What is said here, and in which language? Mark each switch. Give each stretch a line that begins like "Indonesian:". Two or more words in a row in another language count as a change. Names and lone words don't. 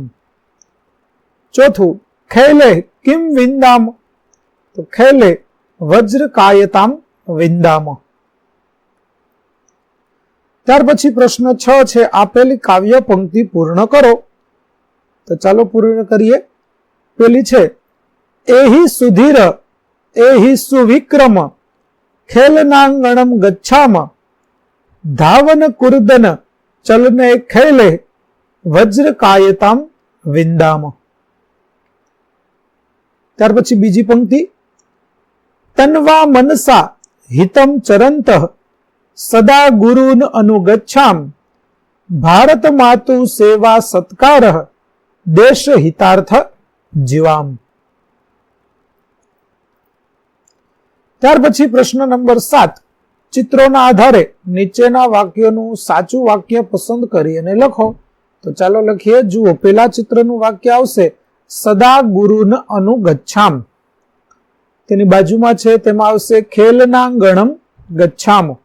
Sanskrit: ચોથું खेले किम विंदाम, તો खेले वज्र कायताम विंदाम.
Gujarati: ત્યાર પછી પ્રશ્ન 6 છે, આપેલી કાવ્ય પંક્તિ પૂર્ણ કરો. તો ચાલો પૂર્ણ કરીએ. પેલી છે
Sanskrit: एहि सुधीर एहि सुविक्रम खेलनांगणम गच्छाम धावन कुर्दन चलने खेले वज्र कायताम विंदाम।
Gujarati: ત્યાર પછી બીજી પંક્તિ
Sanskrit: तन्वा मनसा हितम चरंतः सदा गुरुन अनुगच्छाम भारत मातु सेवा सत्कारः देश हितार्थ जीवाम।
Gujarati: ત્યાર પછી પ્રશ્ન નંબર 7 ચિત્રોના આધારે નીચેના વાક્યોનું સાચું વાક્ય પસંદ કરી અને લખો। તો ચાલો લખીએ। જુઓ, પેલા ચિત્રનું વાક્ય આવશે
Sanskrit: सदा गुरुन अनुगच्छाम,
Gujarati: તેની બાજુમાં છે તેમાં આવશે
Sanskrit: खेलनांगणम गच्छाम।